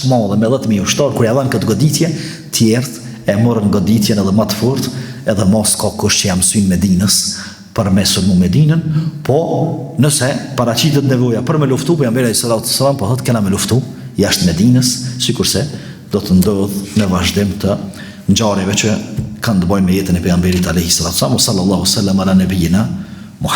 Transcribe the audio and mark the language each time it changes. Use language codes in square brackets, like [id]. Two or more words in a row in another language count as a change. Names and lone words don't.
[sq] të madhe me 10.000 ushtar, kur ja dhanë këtë goditje, tjerët e morën goditjen edhe më të fortë, edhe mos ka kush që ja mësojnë Medinës për me sulmu Medinën, po nëse paraqitet nevoja për me luftu, pejgamberi [ar] صلى الله عليه وسلم [sq] po thotë kena me luftu jashtë Medinës, sikurse do të ndodh në vazhdim të ngjarjeve që kanë të bëjnë me jetën e pejgamberit [ar] عليه الصلاة والسلام. صلى الله عليه وسلم على نبينا محمد.